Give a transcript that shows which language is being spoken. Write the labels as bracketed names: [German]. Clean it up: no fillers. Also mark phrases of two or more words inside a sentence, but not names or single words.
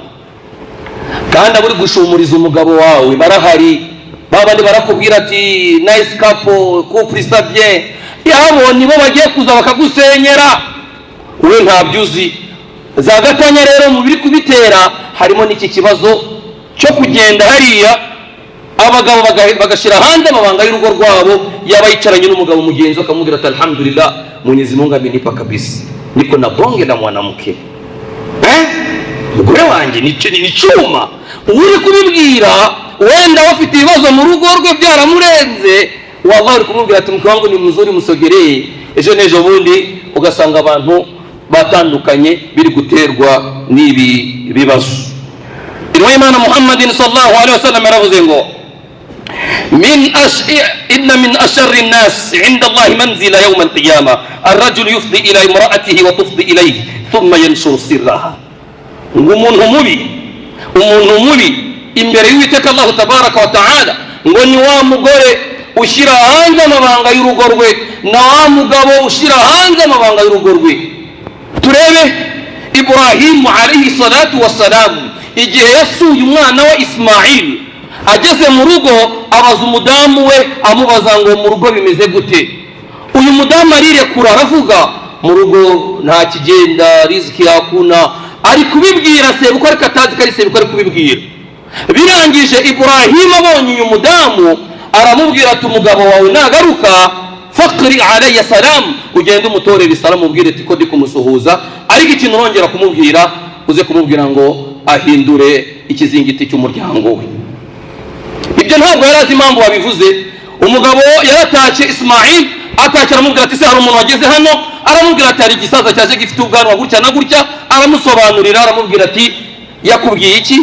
[Kinyarwanda] Kandi aburi gushumuriza umugabo wawe barahari, babandi barakubwira ati [English] nice couple [French] ça bien, [Kinyarwanda] yabo nibo bagiye kuza bakagusenyera, we ntabyuzi. Za gatanya rero mu biri kubitera harimo n'iki kibazo cyo kugenda hariya abagabo bagashira hanze amabanga y'urugo rwabo, yaba yicaranye n'umugabo mugenzi akamubwira ati alhamdulillah [Swahili] Mwenyezi Mungu amenipa kabisa, niko na bonge la mwanamke, [Kinyarwanda] mugore wanjye ni cyuma. Uri kubibwira wenda wafite ibibazo mu rugo rwe byaramurenze, wallahi uri kumubwira ati [Swahili] mke wangu ni mzuri [Kinyarwanda] musogereye, ejo nejo bundi ugasanga abantu batandukanye biri guterwa n'ibi bibazo. Inwa Imana [Arabic] محمد صلى الله عليه وسلم [Kinyarwanda] yaravuze ngo [Arabic] إن من أشر الناس عند الله منزلة يوم القيامة الرجل يفضي إلى امرأته وتفضي إليه ثم ينشر سرها. [Kinyarwanda] Umuntu mubi imbere y'Uwiteka Allah [Arabic] تبارك وتعالى [Kinyarwanda] ngo ni wa mugore ushyira hanze amabanga y'urugo rwe, na wa mugabo ushyira hanze amabanga y'urugo rwe. Turebe Ibrahimu [Arabic] عليه الصلاة والسلام, [Kinyarwanda] igihe yasuye umwana we Ismail, ageze mu rugo abaza umudamu we amubaza ngo mu rugo bimeze gute. Uyu mudamu arirekura aravuga mu rugo nta kigenda, [Swahili] riziki hakuna, [Kinyarwanda] ari kubibwira sebukwe ariko atazi ko ari sebukwe ari kubibwira. Birangije Ibrahimu abonye uyu mudamu aramubwira ati umugabo wawe nagaruka [Arabic] فاقرئي علي سلام, [Kinyarwanda] ugende umutorere salamu ubwire ati ko ndi kumusuhuza, ariko ikintu urongera kumubwira uze kumubwira ngo ahindure ikizingiti cy'umuryango we. Ibyo ntabwo yarazi impamvu babivuze. Umugabo yaratashye Ismail, atashye aramubwira ati se hari umuntu wageze hano, aramubwira ati hari igisaza cyaje gifite ubwanwa gutya na gutya, aramusobanurira aramubwira ati yakubwiye iki?